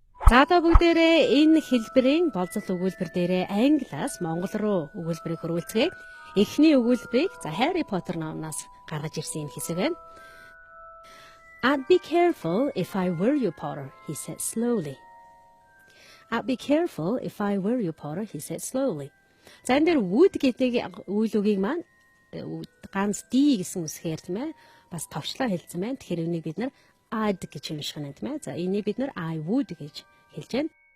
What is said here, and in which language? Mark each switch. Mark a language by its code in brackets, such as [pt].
[mn] За одоо бүгдээрээ энэ хэлбэрийн болцол өгүүлбэр дээрээ англиас монгол руу өгүүлбэрийг хөрвүүлцгээе. Эхний өгүүлбэрийг Harry Potter номноос гаргаж ирсэн юм хэсэг байна. [en] I'd be careful if I were you, Potter, he said slowly. I'd be careful if I were you, Potter, he said slowly. [mn] За энэ дээр would гэдэг үйл үгийг маань ганц D гэсэн үсгээр тийм ээ бас товчлоо хэлсэн байна. Тэгэхээр энийг бид нар I'd гэж юмших нь тийм ээ. За энийг бид нар I would гэж хэлж байна.